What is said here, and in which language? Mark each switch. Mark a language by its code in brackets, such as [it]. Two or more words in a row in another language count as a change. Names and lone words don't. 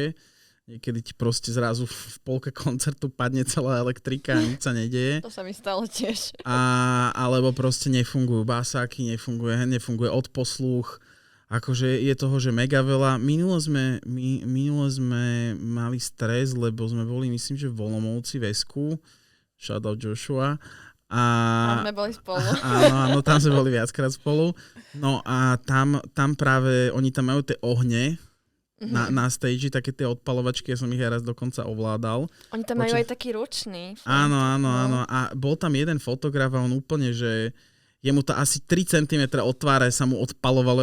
[sk] Niekedy ti proste zrazu v polke koncertu padne celá elektrika a nič sa nedeje. To sa mi stalo tiež. Alebo proste nefungujú basáky, nefunguje odposluch. Akože je toho, že mega veľa. Minule sme mali stres, lebo sme boli, myslím, že v Olomouci v Esku. [en] Shout out Joshua. [sk] Tam sme boli spolu. Áno, tam sme boli viackrát spolu. No a tam práve, oni tam majú tie ohne na stage, také tie odpalovačky, ja som ich aj raz dokonca ovládal. Oni tam majú aj taký ručný. Áno. A bol tam jeden fotograf a on úplne, že jemu to asi 3 cm od tváre sa mu odpalovalo.